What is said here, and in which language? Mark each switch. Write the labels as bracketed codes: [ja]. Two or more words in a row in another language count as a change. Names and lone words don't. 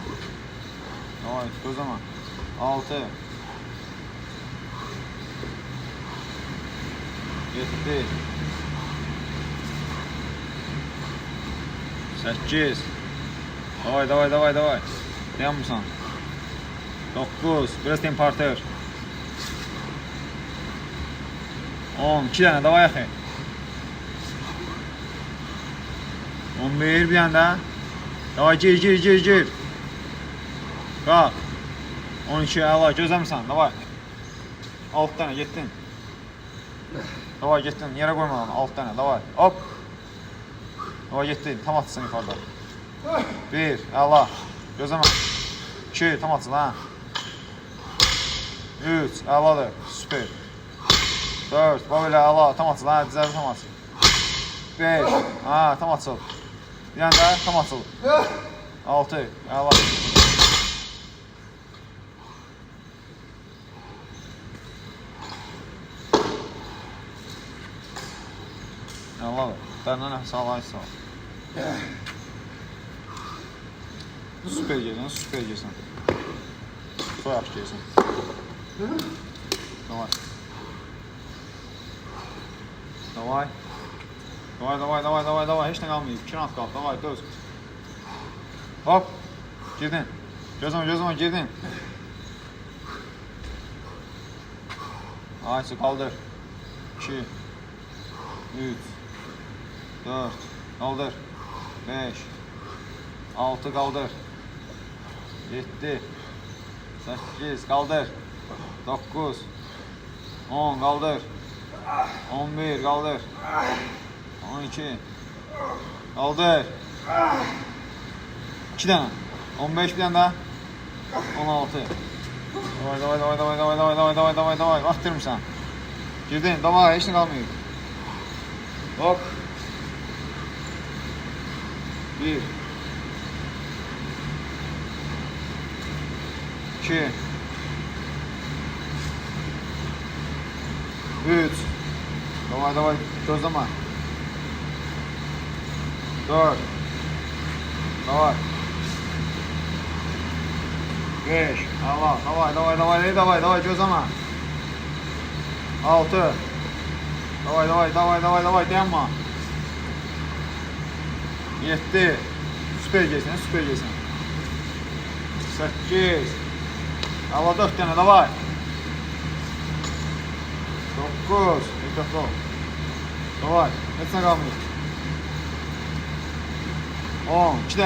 [az] Davay gözləmə. 6. 7. 8. Davay davay davay davay. Dayanmırsan. 9. Biraz tempartır. 10. 2 tane davay axı. [tr] 11 bir tane daha. [az] Davay gir. Qalx. 12 əla gözləmirsən. Davay. 6 tane getdin. Davay getdin. Yerə qoyma onu. 6 tane. Davay. Hop. Davay getdin. Tam atsın yuxarıda. 1. Əla. Gözləmə. 2. Tam atsın ha. 3. Əladır. Süper. 4. Bax belə əla. Tam atsın ha. Dizəli tam atsın. 5. Ha, tam atsın. Bir tane daha tam atsın. 6. Əla. Allah'ım, dərdən nəfəs alaysa. [tr] Süper gelsin. Çok yaxşı gelsin. [az] Davay. Heç nə qalmayıb. 2 rand qaldı. Davay, döz. Hop. Girdin. Gözləmə, girdin. Aysu, qaldır. [tr] 2. 3. 4. Kaldır. 5. 6 kaldır. 7. 8 kaldır. 9. 10 kaldır. 11 kaldır. 12 kaldır. 2 tane. 15 bir tane daha. [az] 16. Davay. Baktırmışsan. [tr] Girdin. Davay. Hiç ne kalmıyor. Hop. 1. 2. 3. [az] Davay. Gözləmə. 4. Davay. 5. Davay. Gözləmə. 6. Davay. Dayanma. 7. [tr] Süper gelsin. 8. Allah 4 tane davay. 9. Dikkatli ol. Davay. Hepsine kalmıyor. 10. 2 tane.